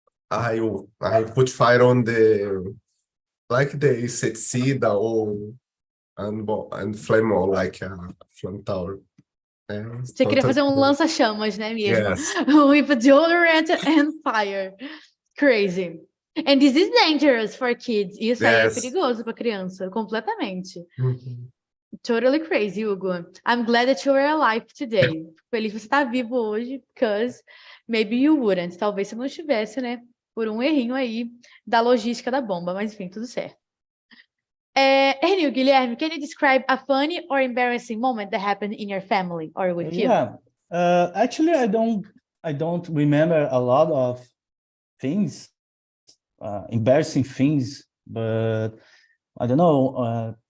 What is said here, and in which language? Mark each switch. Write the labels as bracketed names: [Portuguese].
[English] I put fire on the like the inseticida or and flame or like a flame tower. [Portuguese] Você queria fazer um lança-chamas, né, mesmo? [English] Yes. With deodorant and fire. Crazy. And this is dangerous for kids. [Portuguese] Isso aí é perigoso para criança, completamente. [English] Totally crazy, Hugo. I'm glad that you are alive today. [Portuguese] Feliz você estar vivo hoje, [English] because maybe you wouldn't. [Portuguese] Talvez você não estivesse, né? Por um errinho aí da logística da bomba, mas enfim, tudo certo. [English] Anyway, Guilherme, can you describe a funny or embarrassing moment that happened in your family or with you? Yeah, actually, I don't remember a lot of things, embarrassing things, but I don't know.